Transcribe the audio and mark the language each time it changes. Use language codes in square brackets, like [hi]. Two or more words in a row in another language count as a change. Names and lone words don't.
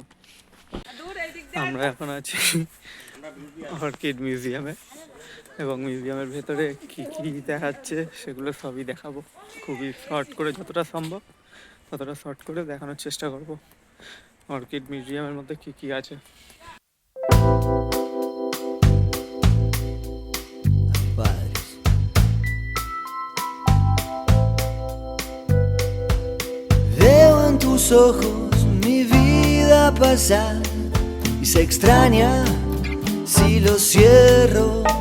[bn] আমরা এখন আছি অর্কিড মিউজিয়ামে এবং মিউজিয়ামের ভেতরে কী কী দেখাচ্ছে সেগুলো সবই দেখাবো। খুবই শর্ট করে, যতটা সম্ভব ততটা শর্ট করে দেখানোর চেষ্টা করব অর্কিড মিউজিয়ামের মধ্যে কী কী আছে। [es] Veo en tus ojos mi vida pasar y se extraña si lo cierro.